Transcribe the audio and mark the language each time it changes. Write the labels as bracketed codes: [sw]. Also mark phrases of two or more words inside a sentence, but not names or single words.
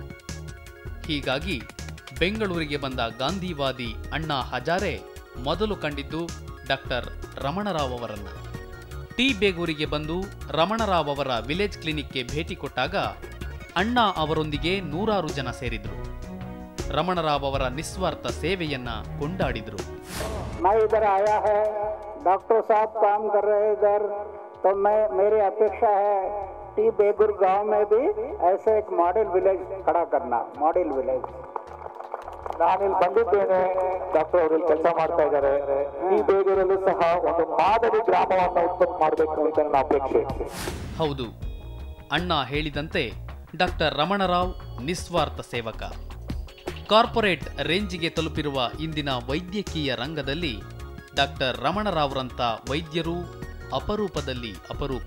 [kn] ಹೀಗಾಗಿ ಬೆಂಗಳೂರಿಗೆ ಬಂದ ಗಾಂಧಿವಾದಿ ಅಣ್ಣಾ ಹಜಾರೆ ಮೊದಲು ಕಂಡಿದ್ದು ಡಾಕ್ಟರ್ ರಮಣರಾವ್ ಅವರನ್ನ. ಟಿ ಬೇಗೂರಿಗೆ ಬಂದು ರಮಣರಾವ್ ಅವರ [en] village clinicಗೆ [kn] ಭೇಟಿ ಕೊಟ್ಟಾಗ ಅಣ್ಣಾ ಅವರೊಂದಿಗೆ ನೂರಾರು ಜನ ಸೇರಿದ್ರು. ರಮಣರಾವ್ ಅವರ ನಿಸ್ವಾರ್ಥ ಸೇವೆಯನ್ನ ಕೊಂಡಾಡಿದ್ರು. [hi] डॉक्टर साहब काम कर रहे हैं इधर, तो मेरी अपेक्षा है टी बेगूर गांव में भी ऐसे एक [en] model village [hi] खड़ा करना. [en] model village [kn] ನಾನು ಇಲ್ಲಿ ಬಂದಿದ್ದೇನೆ, ಡಾಕ್ಟರ್ ಅವರು ಕೆಲಸ ಮಾಡ್ತಾ ಇದ್ದಾರೆ. ಟಿ ಬೇಗೂರಲ್ಲೂ ಸಹ ಒಂದು ಮಾದರಿ ಗ್ರಾಮವನ್ನು ಉತ್ಪತ್ತಿ ಮಾಡಬೇಕು ಅಂತ ನನ್ನ ಅಪೇಕ್ಷೆ. ಹೌದು, ಅಣ್ಣಾ ಹೇಳಿದಂತೆ ಡಾಕ್ಟರ್ ರಮಣರಾವ್ ನಿಸ್ವಾರ್ಥ ಸೇವಕ. [en] corporate rangeಗೆ [kn] ತಲುಪಿರುವ ಇಂದಿನ ವೈದ್ಯಕೀಯ ರಂಗದಲ್ಲಿ ಡಾಕ್ಟರ್ ರಮಣರಾವ್ರಂಥ ವೈದ್ಯರು ಅಪರೂಪದಲ್ಲಿ ಅಪರೂಪ.